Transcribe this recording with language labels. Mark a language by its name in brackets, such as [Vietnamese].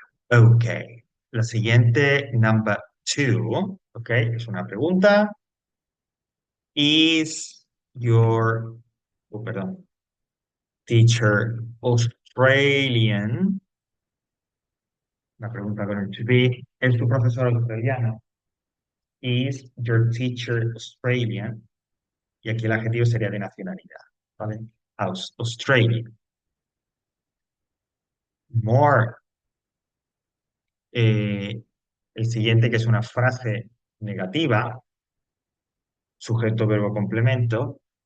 [Spanish] Ok. La siguiente, number two, ¿ok? Es una pregunta. [English] Is your, oh, perdón, teacher Australian? [Spanish] La pregunta con el to be. ¿Es tu profesor australiano? [English] Is your teacher Australian? [Spanish] Y aquí el adjetivo sería de nacionalidad, ¿vale? Australian. More. eh, el siguiente, que es una frase negativa, sujeto, verbo, complemento.